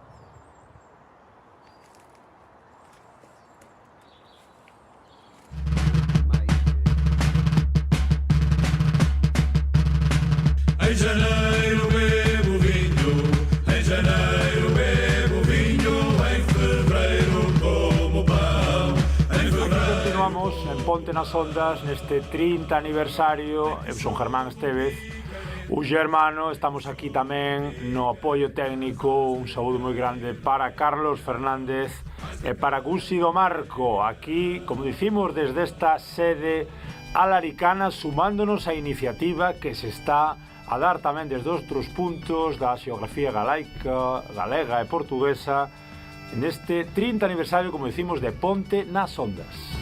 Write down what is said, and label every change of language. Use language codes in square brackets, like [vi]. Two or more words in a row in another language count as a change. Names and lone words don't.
[pt] Em janeiro bebo vinho, em janeiro bebo vinho, em fevereiro como pão, em fevereiro... [gl] Continuamos en Ponte nas Ondas neste 30 aniversario. Eu son Germán Estévez. Un germano, estamos aquí tamén no apoio técnico. Un saúdo moi grande para Carlos Fernández e para Gusi do Marco, aquí, como dicimos, desde esta sede alaricana, sumándonos á iniciativa que se está a dar tamén desde outros puntos da xeografía galega e portuguesa neste 30 aniversario, como dicimos, de Ponte nas Ondas.